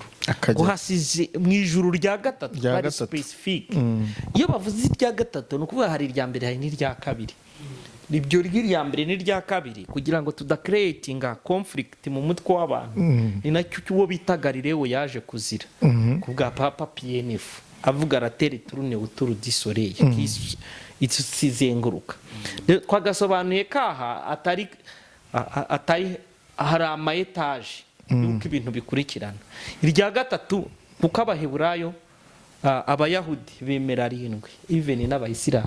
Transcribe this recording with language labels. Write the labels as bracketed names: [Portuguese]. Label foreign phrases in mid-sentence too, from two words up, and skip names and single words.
[Kinyarwanda] Uhasize mu ijuru rya gatatu bari specific. Iyo bavuze irya gatatu no kuvuga hari irya mbere hari n'irya kabiri. Ibyo ry'irya mbere n'irya kabiri kugira ngo tudacreatinga conflict mu mutwe w'abantu. Ni nacyo cyo bita Galileo yaje kuzira kubwa Papa PNF avuga [French] la terre tourne autour du soleil [Kinyarwanda] isizenguruka. Twagasobanuye kaha atari hari ama etage yuko ibintu bikurikirana. Irya gatatu kuko abaheburayo abayahudi bemera 7 even n'abayisilamu